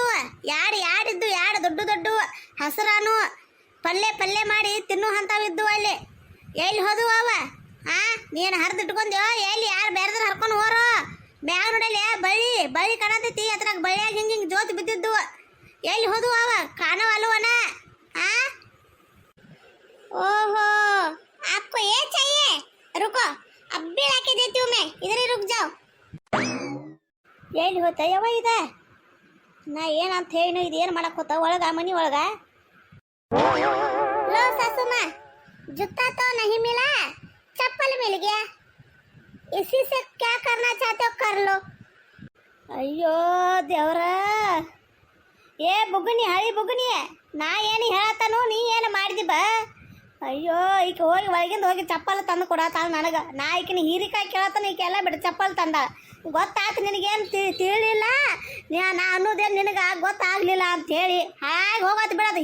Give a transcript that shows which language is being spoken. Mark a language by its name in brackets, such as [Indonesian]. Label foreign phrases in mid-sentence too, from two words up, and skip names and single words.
[Kannada] ಯಾಡಿದ್ದು ದೊಡ್ಡ ಹಸರಾನು ಪಲ್ಲೆ ಮಾಡಿ ತಿನ್ನೋ ಅಂತಾವಿದ್ದು ಅಲ್ಲಿ. ಎಲ್ಲಿ ಹೋದು ಅವ? ನೀನು ಹರಿದಿಟ್ಕೊಂಡ್ಯೋ ಎಲ್ಲಿ? ಯಾರು ಬೇರೆದ್ರ ಹರ್ಕೊಂಡು ಹೋರೋ? ಮ್ಯಾಗ ನೋಡಲ್ಲ ಬಳ್ಳಿ ಕಾಣತೈತಿ, ಅದ್ರಾಗ ಬಳ್ಳಿಯಾಗ ಹಿಂಗೆ ಜೋತಿ ಬಿದ್ದಿದ್ದು. ಎಲ್ಲಿ ಹೋದು ಅವ? ಕಾಣವ ಅಲ್ವನ? [Hindi] ओहो आपको ये चाहिए? रुको अभी लाके देती हूँ मैं, इधर ही रुक जाओ. [Kannada] ಎಲ್ಲಿ ಹೋತ ಯವ್ವ ಇದ? ನಾ ಏನಂತ ಹೇಳಿನೋ ಇದೇನು ಮಾಡಕ್ಕೆ ಹೋತ ಒಳಗ ಮನಿ ಒಳಗ? [Hindi] लो सासू माँ जूता तो नहीं मिला, चप्पल मिल गया. इसी से क्या करना चाहते हो ಬರ್ಲು. [Kannada] ಅಯ್ಯೋ ದೇವ್ರ, ಏ ಬುಗ್ಗುನಿ, ಹಳಿ ಬುಗ್ಗುನಿ, ನಾ ಏನು ಹೇಳತ್ತಾನು, ನೀ ಏನು ಮಾಡಿದಿ ಬಾ. ಅಯ್ಯೋ ಈಕೆ ಹೋಗಿ ಒಳಗಿಂದ ಹೋಗಿ ಚಪ್ಪಲ್ ತಂದು ಕೊಡತ್ತಾಳ ನನಗೆ. ನಾ ಈಕಿನ ಹೀರಿಕಾಯಿ ಕೇಳತ್ತಾನ, ಈಕೆಲ್ಲ ಬಿಡು ಚಪ್ಪಲ್ ತಂದ. ಗೊತ್ತಾಯ್ತು ನಿನಗೇನು ತಿಳಿಲಿಲ್ಲ, ನಾ ಅನ್ನೋದೇನು ನಿನಗೆ ಗೊತ್ತಾಗಲಿಲ್ಲ ಅಂಥೇಳಿ ಹಾಗೆ ಹೋಗತ್ತೆ ಬಿಡೋದು.